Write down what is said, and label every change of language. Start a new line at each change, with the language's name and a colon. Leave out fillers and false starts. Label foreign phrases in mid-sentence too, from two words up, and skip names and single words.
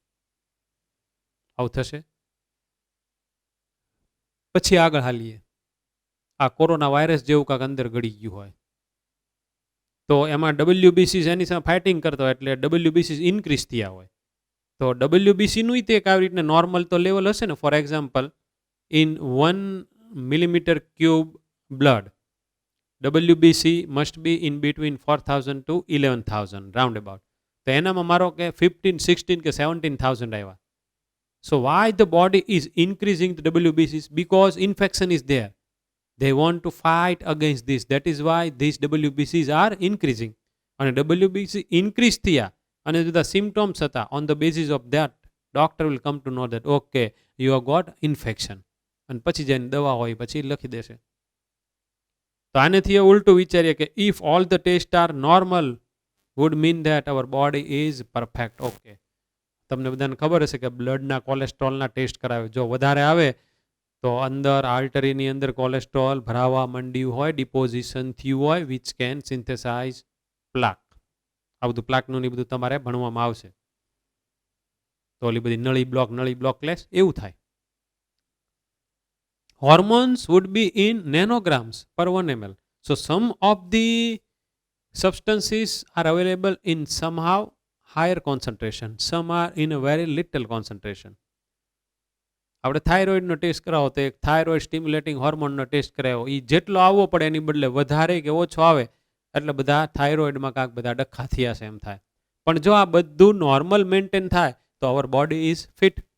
Gujarati: આવું થશે. પછી આગળ હાલીએ. આ કોરોના વાયરસ જેવું કાંક અંદર ગળી ગયું હોય તો એમાં ડબલ્યુબીસી એની સામે ફાઇટિંગ કરતો હોય એટલે ડબલ્યુબીસી ઇન્ક્રીઝ થયા હોય. તો ડબલ્યુબીસીનું તે આવી રીતને નોર્મલ તો લેવલ હશે ને.
English: For example, in 1 millimeter cube blood, WBC must be in between 4,000 to 11,000 round about.
Gujarati: તો એનામાં મારો કે 15, 16 કે 17,000 આવ્યા.
English: So why the body is increasing the WBCs? Because infection is there. They want to fight against this. That is why these WBCs are increasing.
Gujarati: અને WBC increase થયા અને બધા symptoms હતા.
English: On the basis of that, doctor will come to know that okay, you have got infection.
Gujarati: અને પછી જઈને દવા હોય પછી લખી દેશે. તો આનેથી ઉલટું વિચારીએ કે
English: if all the tests are normal, would mean that our body is perfect.
Gujarati: Okay. તમને બધાને ખબર હશે કે બ્લડના કોલેસ્ટ્રોલના ટેસ્ટ કરાવે. જો વધારે આવે તો અંદર આર્ટરીની અંદર કોલેસ્ટ્રોલ ભરાવા માંડ્યું હોય, ડિપોઝિશન થયું હોય,
English: which can synthesize plaque.
Gujarati: આ બધું પ્લાકનું ને બધું તમારે ભણવામાં આવશે. તો ઓલી બધી નળી બ્લોક લેસ એવું થાય.
English: Hormones would be in nanograms per 1 ml. So some of the substances are available in somehow higher concentration, some are in a very little concentration.
Gujarati: આપણે થાઇરોઇડનો ટેસ્ટ કરાવો તો એક
English: thyroid stimulating
Gujarati: હોર્મોનનો ટેસ્ટ કરાવો, એ જેટલો આવવો પડે એની બદલે વધારે કે ઓછો આવે એટલે બધા થાઇરોઇડમાં કાંક બધા ડખા થયા છે એમ થાય. પણ જો આ બધું નોર્મલ મેન્ટેન થાય તો
English: our body is fit.